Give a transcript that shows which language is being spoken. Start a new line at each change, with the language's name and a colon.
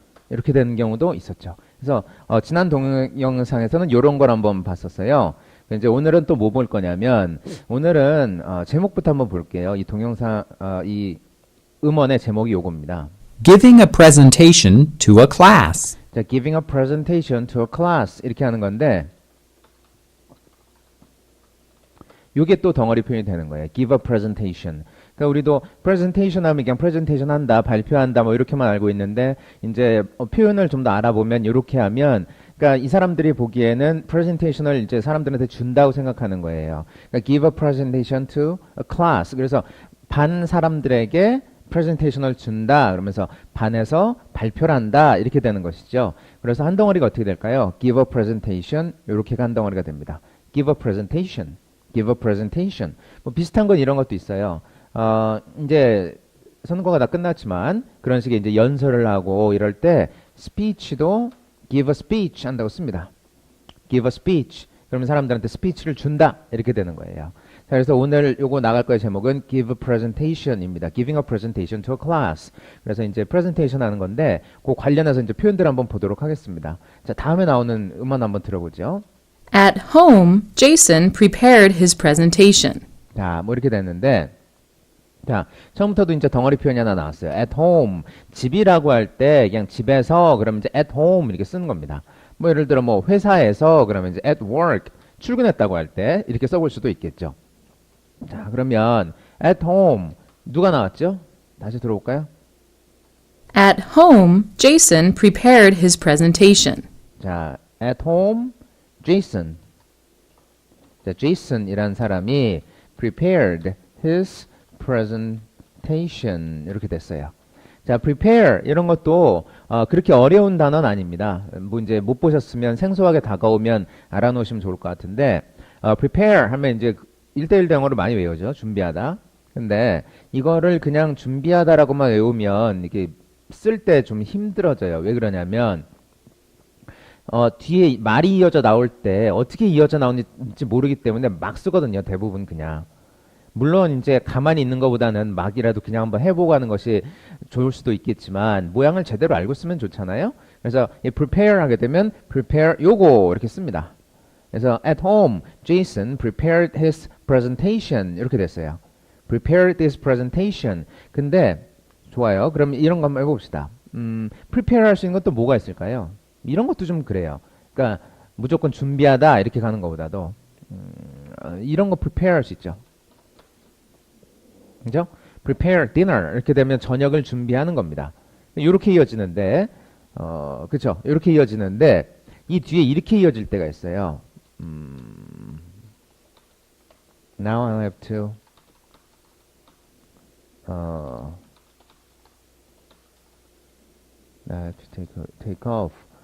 Korean: 이렇게 되는 경우도 있었죠. 그래서 지난 동영상에서는 이런 걸 한번 봤었어요. 이제 오늘은 또 뭐 볼 거냐면 오늘은 제목부터 한번 볼게요. 이 동영상 이 음원의 제목이 요겁니다.
English: Giving a presentation to a class.
Korean: 자,
English: giving a presentation to a class
Korean: 이렇게 하는 건데 요게 또 덩어리 표현이 되는 거예요.
English: give a presentation.
Korean: 그러니까 우리도 presentation 하면 그냥 presentation 한다, 발표한다 뭐 이렇게만 알고 있는데 이제 표현을 좀 더 알아보면 이렇게 하면 그러니까 이 사람들이 보기에는 presentation을 이제 사람들한테 준다고 생각하는 거예요.
English: 그러니까 give a presentation to a class.
Korean: 그래서 반 사람들에게 presentation을 준다. 그러면서 반에서 발표를 한다. 이렇게 되는 것이죠. 그래서 한 덩어리가 어떻게 될까요?
English: give a presentation
Korean: 이렇게가 한 덩어리가 됩니다.
English: give a presentation. give a presentation.
Korean: 뭐 비슷한 건 이런 것도 있어요. 이제 선거가 다 끝났지만 그런 식의 이제 연설을 하고 이럴 때 스피치도
English: give a speech
Korean: 한다고 씁니다.
English: give a speech.
Korean: 그러면 사람들한테 스피치를 준다. 이렇게 되는 거예요. 자, 그래서 오늘 요거 나갈 거의 제목은
English: give a presentation
Korean: 입니다.
English: giving a presentation to a class.
Korean: 그래서 이제 presentation 하는 건데 그 관련해서 이제 표현들 한번 보도록 하겠습니다. 자, 다음에 나오는 음원 한번 들어보죠.
English: At home, Jason prepared his presentation.
Korean: 자, 뭐 이렇게 됐는데 자, 처음부터도 이제 덩어리 표현이 하나 나왔어요.
English: at home.
Korean: 집이라고 할 때 그냥 집에서 그러면 이제
English: at home
Korean: 이렇게 쓰는 겁니다. 뭐 예를 들어 뭐 회사에서 그러면 이제
English: at work.
Korean: 출근했다고 할 때 이렇게 써볼 수도 있겠죠. 자, 그러면
English: at home
Korean: 누가 나왔죠? 다시 들어볼까요?
English: At home, Jason prepared his presentation. 자, at home Jason.
Korean: 자, Jason이란 사람이
English: prepared his presentation
Korean: 이렇게 됐어요. 자, prepare 이런 것도 그렇게 어려운 단어는 아닙니다. 뭐 이제 못 보셨으면 생소하게 다가오면 알아놓으시면 좋을 것 같은데 prepare 하면 이제 1대1 대응어로 많이 외우죠. 준비하다. 근데 이거를 그냥 준비하다라고만 외우면 이게 쓸 때 좀 힘들어져요. 왜 그러냐면 뒤에 말이 이어져 나올 때 어떻게 이어져 나오는지 모르기 때문에 막 쓰거든요. 대부분 그냥. 물론 이제 가만히 있는 것보다는 막이라도 그냥 한번 해보고 하는 것이 좋을 수도 있겠지만 모양을 제대로 알고 쓰면 좋잖아요. 그래서 이 prepare 하게 되면 prepare 요거 이렇게 씁니다.
English: 그래서 at home, Jason prepared his presentation
Korean: 이렇게 됐어요.
English: prepared his presentation.
Korean: 근데 좋아요. 그럼 이런 거 한번 해봅시다. prepare 할 수 있는 것도 뭐가 있을까요? 이런 것도 좀 그래요. 그러니까 무조건 준비하다 이렇게 가는 것보다도 이런 거 prepare 할 수 있죠. 그죠?
English: prepare dinner
Korean: 이렇게 되면 저녁을 준비하는 겁니다. 이렇게 이어지는데 그쵸? 이렇게 이어지는데 이 뒤에 이렇게 이어질 때가 있어요.
English: Now I have to I have to take off.